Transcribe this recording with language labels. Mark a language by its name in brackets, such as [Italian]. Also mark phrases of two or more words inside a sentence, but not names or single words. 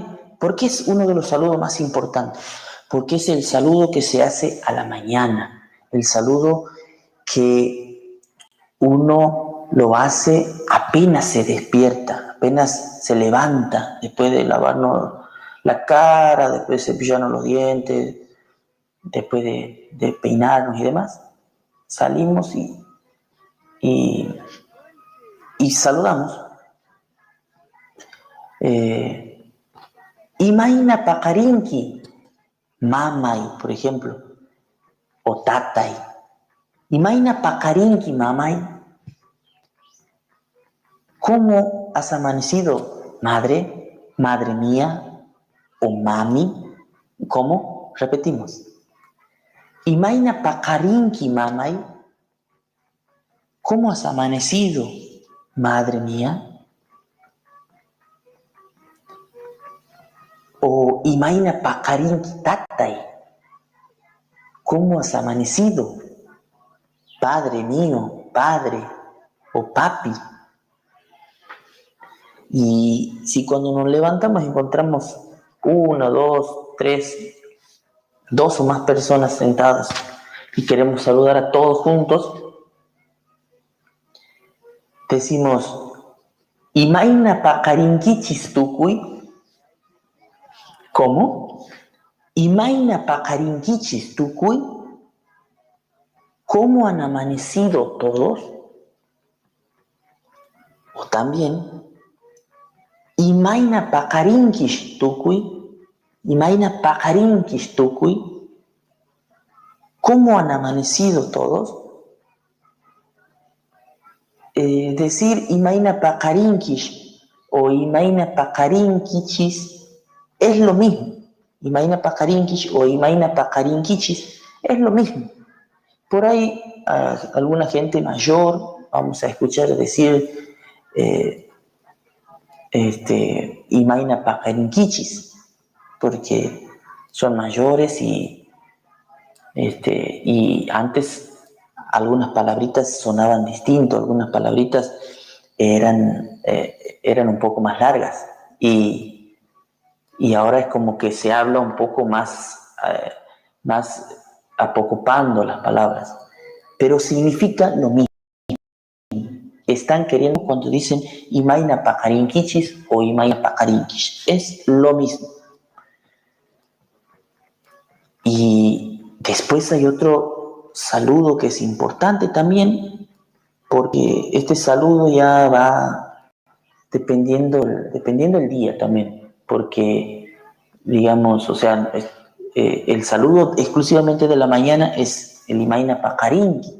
[Spanish] ¿Por qué es uno de los saludos más importantes? Porque es el saludo que se hace a la mañana, el saludo que uno lo hace apenas se despierta, apenas se levanta, después de lavarnos la cara, después de cepillarnos los dientes, después de peinarnos y demás. Salimos y saludamos. [Quechua] Imaina pakarinki, mamay, [Spanish] por ejemplo, o [Quechua] tatay. Imaina pakarinki, mamay. [Spanish] ¿Cómo has amanecido, madre, madre mía, o mami? ¿Cómo? Repetimos. [Quechua] Imaina pakarinki, mamay. [Spanish] ¿Cómo has amanecido, madre mía? [Quechua] O imaina pakarinki, tatay. [Spanish] ¿Cómo has amanecido, padre mío, padre o papi? Y si cuando nos levantamos encontramos una, dos, tres, dos o más personas sentadas y queremos saludar a todos juntos, decimos, [Quechua] imaina pakarinkichis tukuy. [Spanish] ¿Cómo? [Quechua] Imaina pakarinkichis tukuy. [Spanish] ¿Cómo han amanecido todos? O también, [Quechua] imaina pakarinkish tukuy. Imaina pakarinkish tukuy. [Spanish] ¿Cómo han amanecido todos? Decir [Quechua] imaina pakarinkish [Spanish] o [Quechua] imaina pakarinkichis [Spanish] es lo mismo. [Quechua] Imaina pakarinkish [Spanish] o [Quechua] imaina pakarinkichis [Spanish] es lo mismo. Por ahí a alguna gente mayor vamos a escuchar decir [Quechua] imaina pakarinkichis, [Spanish] porque son mayores y antes algunas palabritas sonaban distinto, algunas palabritas eran un poco más largas y ahora es como que se habla un poco más apocopando las palabras, pero significa lo mismo. Están queriendo cuando dicen [Quechua] imaina pakarinkichis [Spanish] o [Quechua] imaina pakarinkish, [Spanish] es lo mismo. Y después hay otro saludo que es importante también, porque este saludo ya va dependiendo el día también, porque digamos, o sea, el saludo exclusivamente de la mañana es el [Quechua] imaina pakarinki.